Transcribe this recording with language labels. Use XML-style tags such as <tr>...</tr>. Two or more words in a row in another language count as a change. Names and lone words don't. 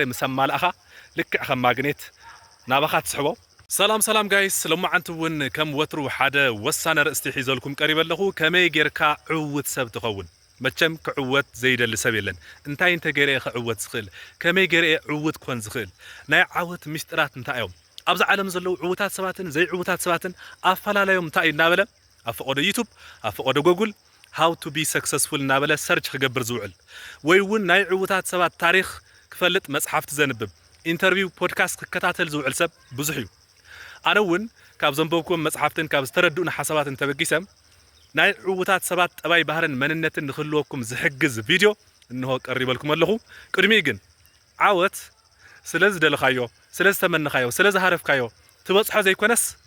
<ti>ምሰማልኣኻ ልክዕ ከም ማግኔት ናባኻ ትስሕቦ ሰላም ጋይስ ለማዓንቲ እውን ከም ወትሩ ሓደ ወሳነ ርእስቲ ሒዘልኩም ቀሪበ ኣለኹ ከመይ ጌርካ ዕውት ሰብ ትኸውን መቸም ክዕወት ዘይደሊ ሰብ የለን እንታይ እንተገይረ ክዕወት ዝኽእል ከመይ ገይረ ዕውት ኮን ዝኽእል ናይ ዓወት ምስጢራት እንታይ እዮም ኣብዚ ዓለም ዘለው ዕውታት ሰባትን ዘይዕውታት ሰባትን ኣፈላላዮም እንታይ እናበለ ኣፈቆደ ዩቱብ ኣፈቆደ ጎግል</ti> <en>how to be successful</en> <ti>እናበለ ሰርች ክገብር ዝውዕል ወይ እውን ናይ ዕውታት ሰባት ታሪክ ክፈልጥ መጽሓፍቲ ዘንብብ</ti> <en>interview podcast</en> <ti>ክከታተል ዝውዕል ሰብ ብዙሕ እዩ ኣነ እውን ካብ ዘንበብኩም መጽሓፍትን ካብ ዝተረድኡና ሓሳባትን ተበጊሰም ናይ ዕውታት ሰባት ጠባይ ባህርን መንነትን ንኽህልወኩም ዝሕግዝ ቪድዮ እንሆ ቀሪበልኩም ኣለኹ ቅድሚ ግን ዓወት ስለዝደለኻዮ ስለዝተመነኻዮ ስለዝሃረፍካዮ ትበጽሖ ዘይኮነስ</ti>